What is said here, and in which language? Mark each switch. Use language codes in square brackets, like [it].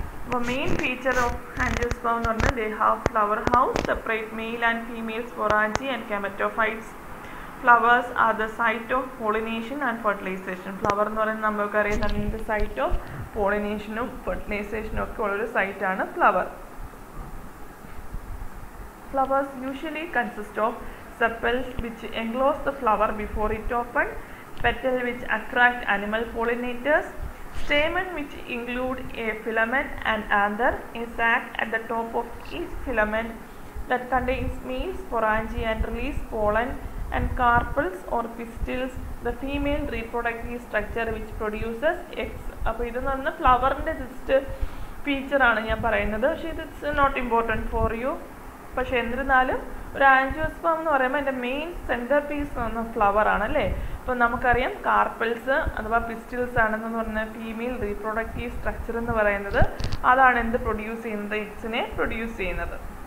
[en] അപ്പോൾ main feature of angiosperm [ml] എന്ന് പറഞ്ഞാൽ [en] They have flowers, separate male and female sporangia and gametophytes. Flowers are the site of pollination and fertilisation. [ml] Flower എന്ന് പറയുന്നത് നമുക്കറിയാം അതിൻ്റെ site of പോളിനേഷനും ഫെർട്ടിലൈസേഷനും ഒക്കെ ഉള്ളൊരു സൈറ്റാണ് flower. [en] Flowers usually consist of sepals which enclose the flower before it opens, petal which attract animal pollinators, stamen which include a filament and anther, a sac at the top of each filament that contains male sporangi and release pollen, and carpels or pistils, the female reproductive structure which produces eggs. [ml] അപ്പോൾ ഇതെന്ന് പറഞ്ഞാൽ ഫ്ലവറിൻ്റെ just ഫീച്ചറാണ് ഞാൻ പറയുന്നത്. പക്ഷേ [en] It's not important for you. [ml] പക്ഷെ എന്നിരുന്നാലും ഒരു ആൻജിയോസ്പേം എന്ന് പറയുമ്പോൾ എൻ്റെ മെയിൻ സെൻറ്റർ പീസ് എന്ന ഫ്ലവർ ആണ് അല്ലേ. അപ്പോൾ നമുക്കറിയാം കാർപ്പൽസ് അഥവാ പിസ്റ്റിൽസ് ആണെന്ന് പറഞ്ഞാൽ ഫീമെയിൽ റീപ്രൊഡക്റ്റീവ് സ്ട്രക്ചർ എന്ന് പറയുന്നത് അതാണ് എന്ത് പ്രൊഡ്യൂസ് ചെയ്യുന്നത്, എഗ്സിനെ പ്രൊഡ്യൂസ് ചെയ്യുന്നത്.